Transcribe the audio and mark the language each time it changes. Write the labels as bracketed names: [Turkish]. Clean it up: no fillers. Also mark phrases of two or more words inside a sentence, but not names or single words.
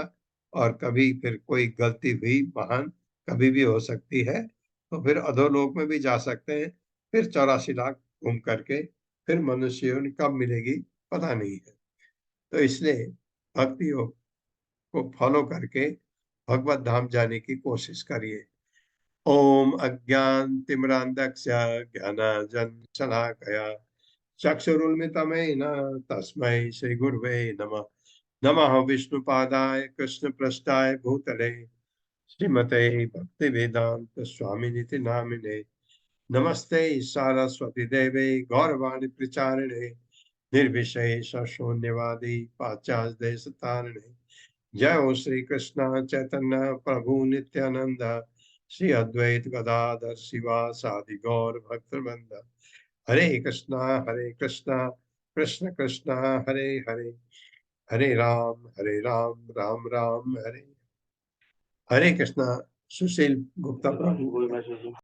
[Hindi] और कभी फिर कोई गलती हुई महान, कभी भी हो सकती है, तो फिर अधोलोक में भी जा सकते हैं। फिर 84 लाख घूम करके फिर मनुष्य योनि कब मिलेगी, पता नहीं है। तो इसलिए भक्ति योग को फॉलो करके भगवत धाम जाने की कोशिश करिए। [Sanskrit] ओम अज्ञान तिमिरांधस्य ज्ञानांजनशलाकया चक्षुरुन्मिलितमेन तस्मै श्री गुरुवे नमः। नमः विष्णुपादाय कृष्णपृष्ठाय भूतले श्रीमते भक्तिवेदांत स्वामिनिति नामिने। नमस्ते सरस्वती देवे गौरवाणी प्रचारिणे निर्विशेष शून्यवादी पाश्चात्य देशतारिणे। जय हो श्री कृष्ण चैतन्य प्रभु नित्यानंद श्री अद्वैत गदाधर शिवासादि गौर भक्तवृंद। हरे कृष्णा कृष्ण कृष्ण हरे हरे, हरे राम राम राम हरे। [Hindi] हरे कृष्णा। सुशील गुप्ता प्रभु।